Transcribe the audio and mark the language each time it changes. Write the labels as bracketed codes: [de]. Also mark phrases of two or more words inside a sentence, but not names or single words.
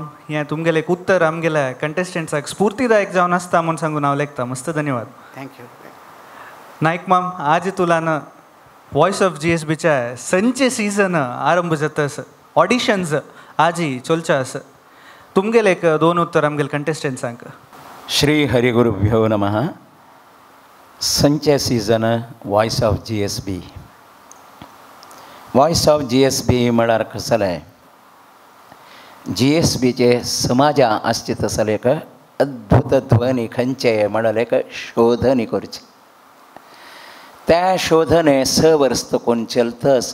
[kok] हें तुमगेलें एक उत्तर आमगेल्या कंटेस्टंट्साक स्फूर्तीदायक जावन आसता म्हूण सांगून हांव लेखता. मस्त धन्यवाद. थँक्यू. नायक माम, आज तुलान वॉयस ऑफ GSBच्या संचे सीझन आरंभ जातस. ऑडिशन्स आजी चलच्यास. तुमगेलें एक दोन उत्तर आमगेल्या कंटेस्टंट्सांक. [sa] श्री हरिगुरुभ्यो नमः. [kok] संचे सीझन वॉयस ऑफ GSB. वॉयस ऑफ GSB म्हळ्यार कसलें GSBचे समाजा आसचे तसले एक अद्भुत ध्वनी खंयचे म्हळ्यार एक शोधनी करची. त्या शोधने 6 वर्स करून चलतस.